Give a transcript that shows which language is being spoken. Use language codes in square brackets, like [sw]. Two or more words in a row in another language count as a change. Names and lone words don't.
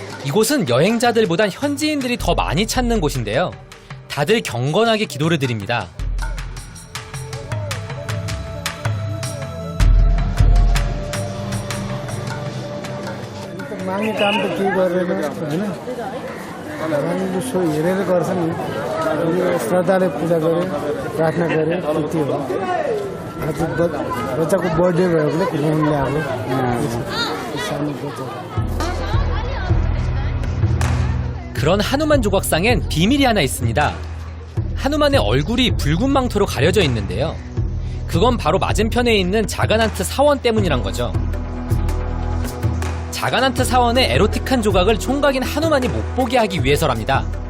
[ko] 이곳은 여행자들보단 현지인들이 더 많이 찾는 곳인데요. 다들 경건하게 기도를 드립니다. [ne] माग्ने काम त केही गरेन होइन भगवान्ले सो हेरेर गर्छन् नि अनि श्रद्धाले पूजा गरे प्रार्थना गरे त्यति हो आज बच्चाको बर्थडे भयो भने घुमाउनु ल्याएको सानो बच्चा [ko] 그런 하누만 조각상엔 비밀이 하나 있습니다. 하누만의 얼굴이 붉은 망토로 가려져 있는데요. 그건 바로 맞은편에 있는 자가난트 사원 때문이란 거죠. 자가난트 사원의 에로틱한 조각을 총각인 하누만이 못 보게 하기 위해서랍니다.